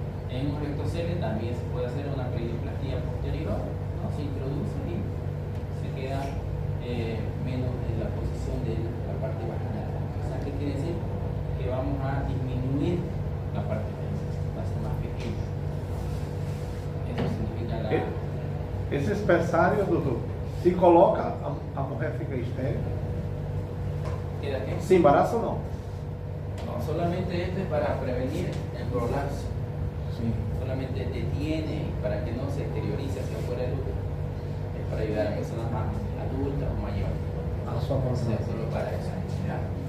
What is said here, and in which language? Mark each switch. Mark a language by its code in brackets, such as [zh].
[es] En un rectocele también se puede hacer una perioplastia posterior, ¿no? Se introduce y se queda menos en la posición de la parte vaginal. O sea, ¿qué quiere decir? Que vamos a disminuir la parte vaginal, va a ser más pequeña. Eso significa la... [pt] Esse espersário, doutor, se coloca, a mulher fica estéril? [es] ¿Queda qué? [pt] Se embaraça ou não? [es] No, solamente esto es para prevenir el prolapso. [pt] Sim. [es] Solamente detiene para que no se exteriorice hacia afuera del útero. Es para ayudar a personas más adultas o mayores. [pt] A sua [es] O sea, [pt] função. [es] solo para eso. ¿Ya?